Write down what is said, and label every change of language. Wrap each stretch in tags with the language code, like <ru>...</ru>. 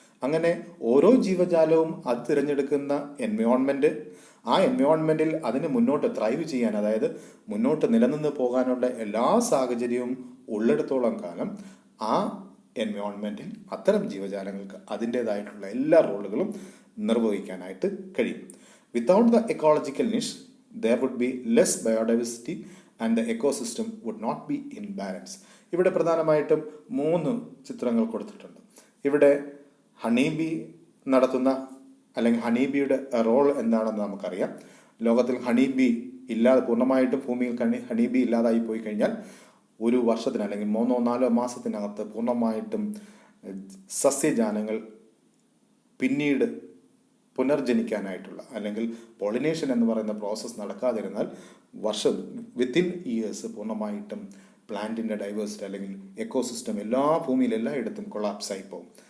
<ml>അങ്ങനെ ഓരോ ജീവജാലവും അത് തിരഞ്ഞെടുക്കുന്ന എൻവയോൺമെൻറ്റ്, ആ എൻവയോൺമെൻറ്റിൽ അതിന് മുന്നോട്ട് ത്രൈവ് ചെയ്യാൻ, അതായത് മുന്നോട്ട് നിലനിന്ന് പോകാനുള്ള എല്ലാ സാഹചര്യവും ഉള്ളിടത്തോളം കാലം ആ എൻവയോൺമെൻറ്റിൽ അത്തരം ജീവജാലങ്ങൾക്ക് അതിൻ്റേതായിട്ടുള്ള എല്ലാ റോളുകളും നിർവഹിക്കാനായിട്ട് കഴിയും.</ml> <en>Without the ecological niche there would be less biodiversity and the ecosystem would not be in balance.</en> <ml>ഇവിടെ പ്രധാനമായിട്ടും 3 ചിത്രങ്ങൾ കൊടുത്തിട്ടുണ്ട്. ഇവിടെ ഹണീബി നടത്തുന്ന അല്ലെങ്കിൽ ഹണീബിയുടെ റോൾ എന്താണെന്ന് നമുക്കറിയാം. ലോകത്തിൽ ഹണീബി ഇല്ലാതെ പൂർണ്ണമായിട്ടും ഭൂമിയിൽ ഹണീബി ഇല്ലാതായി പോയി കഴിഞ്ഞാൽ ഒരു വർഷത്തിന് അല്ലെങ്കിൽ 3-4 മാസത്തിനകത്ത് പൂർണ്ണമായിട്ടും സസ്യജാലങ്ങൾ പിന്നീട് പുനർജനിക്കാനായിട്ടുള്ള അല്ലെങ്കിൽ പോളിനേഷൻ എന്ന് പറയുന്ന പ്രോസസ്സ് നടക്കാതിരുന്നാൽ വിത്തിൻ ഇയേഴ്സ് പൂർണ്ണമായിട്ടും പ്ലാന്റിൻ്റെ ഡൈവേഴ്സിറ്റി അല്ലെങ്കിൽ എക്കോസിസ്റ്റം ഭൂമിയിൽ എല്ലായിടത്തും കൊളാപ്സായി പോകും.</ml>